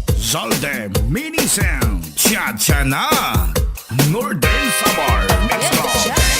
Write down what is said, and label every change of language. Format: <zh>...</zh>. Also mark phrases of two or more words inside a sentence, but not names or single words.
<tl>Zalde Mini Sound. Cha-cha na. Northern Samar.</tl> <en>Let's go.</en>